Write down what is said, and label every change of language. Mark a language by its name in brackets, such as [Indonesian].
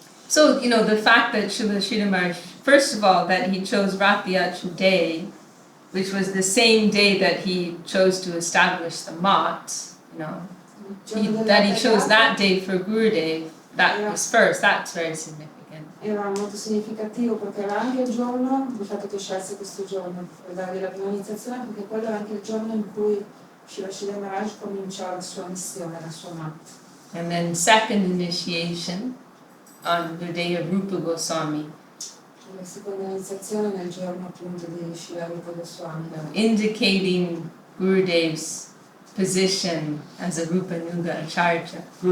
[English] So, the fact that Srila Sridhar Maharaj, first of all, that he chose Ratha Yatra Day, which was the same day that he chose to establish the mat, that he chose that day for Gurudev, that was first, that's very significant. [Italian] Era molto significativo perché era anche il giorno, il fatto che scelse questo giorno per dargli la prima iniziazione, perché quello era anche il giorno in cui Srila Maharaj cominciò la sua missione, la sua mat. [English] And then second initiation on the day of Rupa Goswami. [Italian] La seconda iniziazione nel giorno appunto di Srila Rupa Goswami. [English] Indicating Gurudev's position as a Rupa Nuga Acharya.